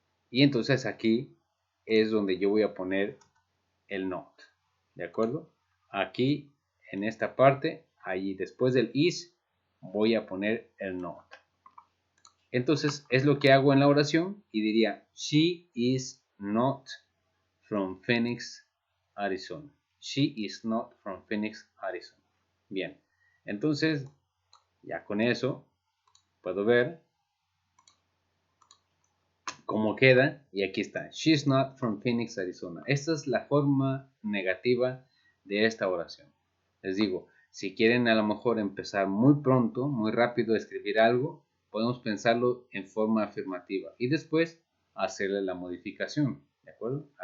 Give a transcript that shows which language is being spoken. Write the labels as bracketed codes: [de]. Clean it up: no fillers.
[es] Y entonces aquí es donde yo voy a poner el not. ¿De acuerdo? Aquí, en esta parte, allí después del is, voy a poner el not. Entonces, es lo que hago en la oración y diría, [en] she is not from Phoenix, Arizona. She is not from Phoenix, Arizona. [es] Bien, entonces, ya con eso, puedo ver cómo queda, y aquí está, [en] she's not from Phoenix, Arizona. [es] Esta es la forma negativa de esta oración. Les digo, si quieren a lo mejor empezar muy pronto, muy rápido a escribir algo, podemos pensarlo en forma afirmativa y después hacerle la modificación, ¿de acuerdo?